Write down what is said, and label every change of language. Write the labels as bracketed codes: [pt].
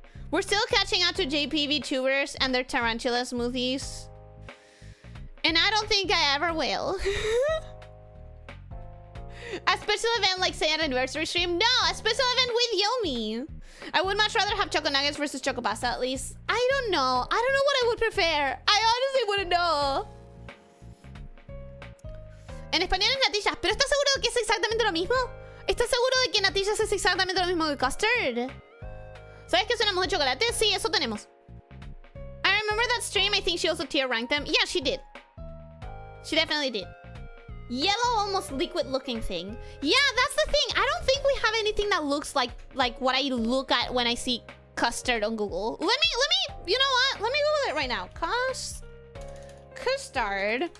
[en] We're still catching up to JP VTubers and their tarantula smoothies. And I don't think I ever will. A special event like say an anniversary stream? No, a special event with Yomi. I would much rather have choco nuggets versus choco pasta at least. I don't know. I don't know what I would prefer. I honestly wouldn't know. [es] En español es natillas, pero ¿estás seguro de que es exactamente lo mismo? ¿Estás seguro de que natillas es exactamente lo mismo que custard? ¿Sabes que suena mucho chocolate? Sí, eso tenemos. [en] I remember that stream. I think she also tier ranked them. Yeah, she did. She definitely did. Yellow, almost liquid looking thing. Yeah, that's the thing. I don't think we have anything that looks like what I look at when I see custard on Google. Let me, you know what? Let me Google it right now. Custard.